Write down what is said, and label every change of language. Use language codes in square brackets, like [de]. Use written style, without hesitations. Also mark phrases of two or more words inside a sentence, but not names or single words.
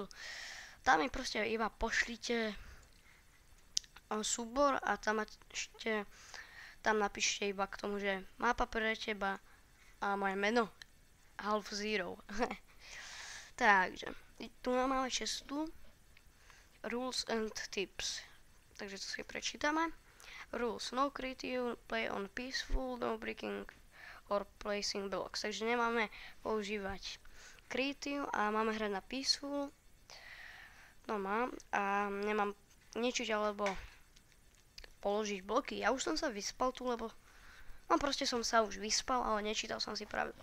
[sk] Tam mi proste iba pošlite súbor a tam napíšte iba k tomu, že mapa pre teba a moje meno Half Zero. Takže, tu máme cestu [en] Rules and Tips. [sk] Takže to si prečítame. [en] Rules: no creative, play on peaceful, no breaking or placing blocks. [sk] Takže nemáme používať creative a máme hrať na peaceful. No mám a nemám ničiť alebo položiť bloky. Ja už som sa vyspal tu, lebo proste som sa už vyspal, ale nečítal som si pravidla.